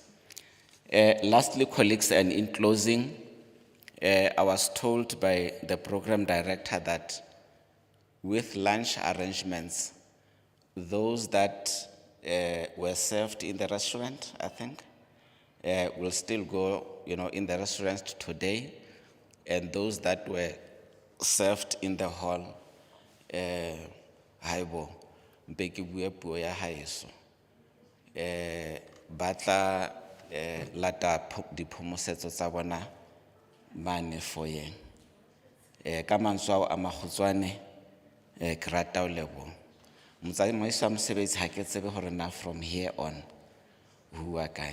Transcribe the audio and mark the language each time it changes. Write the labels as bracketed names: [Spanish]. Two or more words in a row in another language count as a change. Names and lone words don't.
[English] Lastly, colleagues, and in closing, I was told by the program director that with lunch arrangements, those that were served in the restaurant, I think, will still go, in the restaurant today, and those that were served in the hall, [Southern Sotho] haibo, mpe ke bua puo ya haeso. Ba tla lata diphomosetso tsa bona mane foyeng. Ka mantswe ao a makgutshwane, ke rata ho leboha. Motsamaiso wa mosebetsi ha ke tsebe hore na [English] from here on [Southern Sotho] ho bua kae.